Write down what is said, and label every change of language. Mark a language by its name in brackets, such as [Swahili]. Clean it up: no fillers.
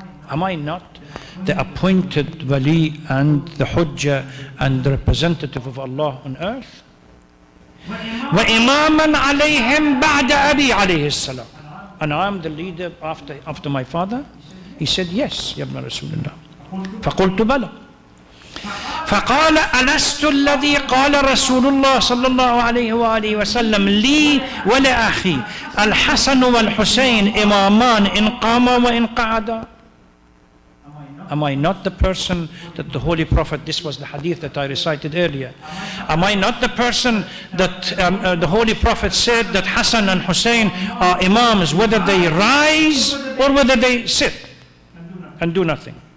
[English] Am I not the appointed wali and the hujjah and the representative of Allah on earth? [Arabic] Wa imaman alayhim ba'da abi alayhi salam. [English] And I am the leader after my father? He said, yes, Ya Ibn Rasulullah. [Arabic] فقلت بلى. فقال ألست الذي قال رسول الله صلى الله عليه وآله وسلم لي ولأخي الحسن والحسين إمامان إن قاما وإن قعدا. [English] Am I not the person that the Holy Prophet, this was the hadith that I recited earlier, am I not the person that the Holy Prophet said that Hassan and Hussein are imams whether they rise or whether they sit and do nothing?